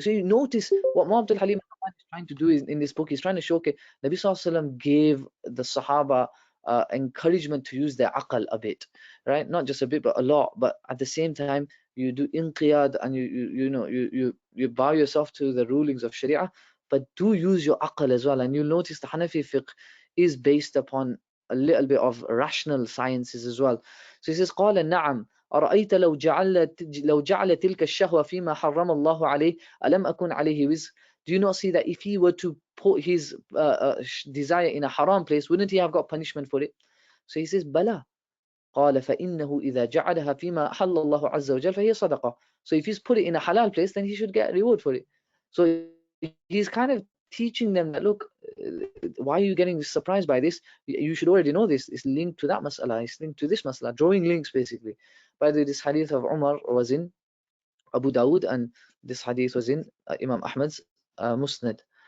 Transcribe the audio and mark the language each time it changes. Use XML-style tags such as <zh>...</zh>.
<en>So you notice what Muhammad al-Halim is trying to do in this book. He's trying to show, okay, Nabi Sallallahu Alaihi Wasallam gave the Sahaba encouragement to use their aql a bit, right? Not just a bit, but a lot. But at the same time, you do inqiyad and you bow yourself to the rulings of Sharia, but do use your aql as well. And you'll notice the Hanafi fiqh is based upon a little bit of rational sciences as well. So he says,</en> <ar>قال نعم أرأيت لو جعل تلك الشهوة فيما حرم الله عليه ألم أكن عليه وزر.</ar> <en>Do you not see that if he were to put his desire in a haram place, wouldn't he have got punishment for it? So he says, بلى.</en> <ar>قال فإنه إذا جعلها فيما حل الله عز وجل فهي صدقة.</ar> <en>So if he's put it in a halal place, then he should get a reward for it. So he's kind of teaching them that, look, why are you getting surprised by this? You should already know this. It's linked to that mas'ala. It's linked to this mas'ala. Drawing links, basically. By the way, this hadith of Umar was in Abu Dawud, and this hadith was in Imam Ahmad's Musnad.</en>